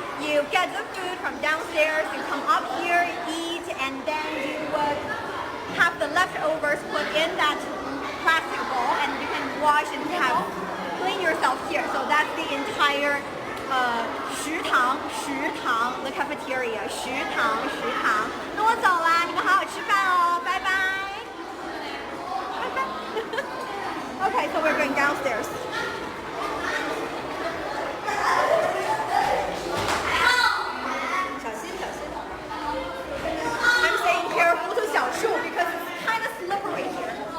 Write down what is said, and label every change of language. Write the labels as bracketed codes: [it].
[en] You get the food from downstairs, you come up here, eat, and then you would have the leftovers put in that plastic bowl, and you can wash and clean yourself here. So that's the entire 食堂 the cafeteria 食堂。 [zh] 那我走啦，你们好好吃饭哦，拜拜。 [en] Okay, so we're going downstairs. I'm saying careful to 小树 because it's kind of slippery here.